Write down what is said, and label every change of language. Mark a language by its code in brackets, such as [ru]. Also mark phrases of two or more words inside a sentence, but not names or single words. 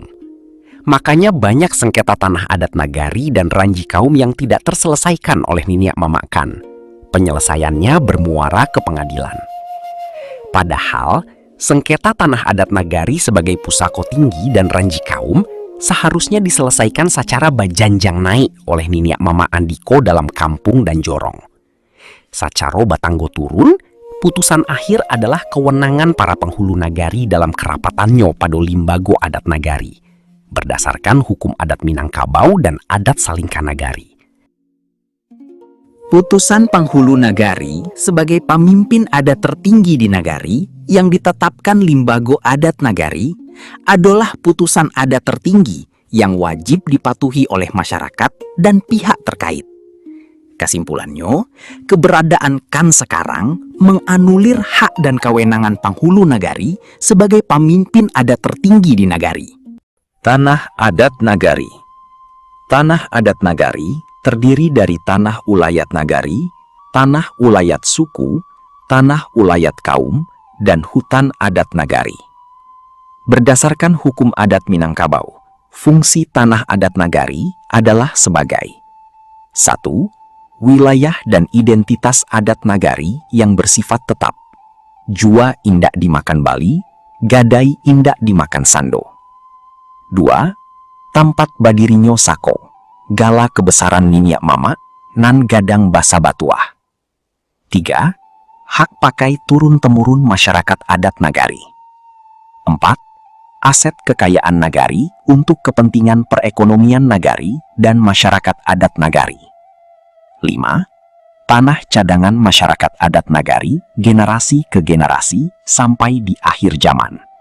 [id] Makanya banyak sengketa tanah adat nagari dan ranji kaum yang tidak terselesaikan oleh Niniak Mama KAN. Penyelesaiannya bermuara ke pengadilan. Padahal sengketa tanah adat nagari sebagai pusako tinggi dan ranji kaum seharusnya diselesaikan secara [min] bajanjang naik [id] oleh Niniak Mama Andiko dalam kampung dan jorong. [min] Sacaro batanggo turun, [id] putusan akhir adalah kewenangan para penghulu nagari dalam kerapatannya pada limbago adat nagari, berdasarkan hukum adat Minangkabau dan adat Salingka Nagari. Putusan penghulu nagari sebagai pemimpin adat tertinggi di nagari yang ditetapkan limbago adat nagari adalah putusan adat tertinggi yang wajib dipatuhi oleh masyarakat dan pihak terkait. Kesimpulannya, keberadaan KAN sekarang menganulir hak dan kewenangan penghulu nagari sebagai pemimpin adat tertinggi di nagari. Tanah adat nagari. Tanah adat nagari terdiri dari tanah ulayat nagari, tanah ulayat suku, tanah ulayat kaum, dan hutan adat nagari. Berdasarkan hukum adat Minangkabau, fungsi tanah adat nagari adalah sebagai 1. Wilayah dan identitas adat nagari yang bersifat tetap. [min] Jua indak dimakan Bali, gadai indak dimakan Sando. 2. Tampat badirinyo sako, gala kebesaran ninyak mama, nan gadang basa batuah. 3. [id] Hak pakai turun-temurun masyarakat adat nagari. 4. Aset kekayaan nagari untuk kepentingan perekonomian nagari dan masyarakat adat nagari. 5. Tanah cadangan masyarakat adat nagari generasi ke generasi sampai di akhir zaman.